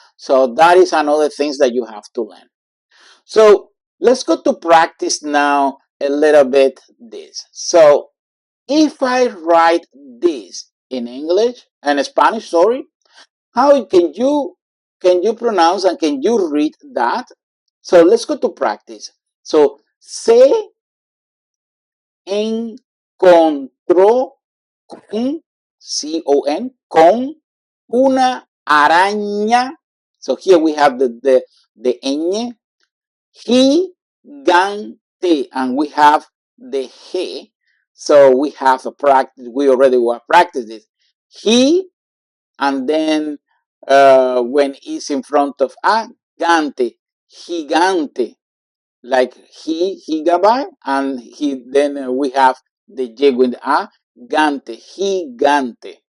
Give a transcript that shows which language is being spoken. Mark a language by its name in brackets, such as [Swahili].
[English] So that is another things that you have to learn. So let's go to practice now a little bit this. So if I write this in English and Spanish, sorry, how can you pronounce and can you read that? So let's go to practice. [Spanish] So se encontró con, C-O-N, con una araña. [English] So here we have the ñ. Gigante, and we have the he. So we have a practice. We already were practice this. He, and then when it's in front of a, gante, gigante, like gigabyte, and then we have the J with a, gante, gigante.